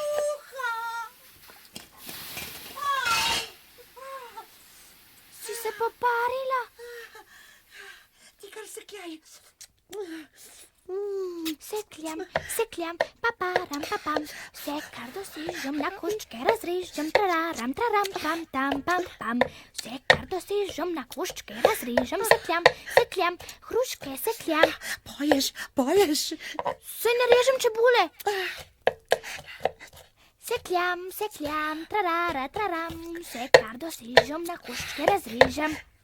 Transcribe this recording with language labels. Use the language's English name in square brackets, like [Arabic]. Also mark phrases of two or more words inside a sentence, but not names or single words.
[Slovenian] Si se poparila? Ti kar sekljaj. Sekljam, paparam, papam, vse kar dosežem na koščke razrežem, trararam, traram, pam, tam, pam, pam, vse kar dosežem na koščke razrežem, sekljam, hruške sekljam. Poješ. Saj ne režem čebule. Sekljam, trarara, traram, vse kar dosežem na koščke razrežem.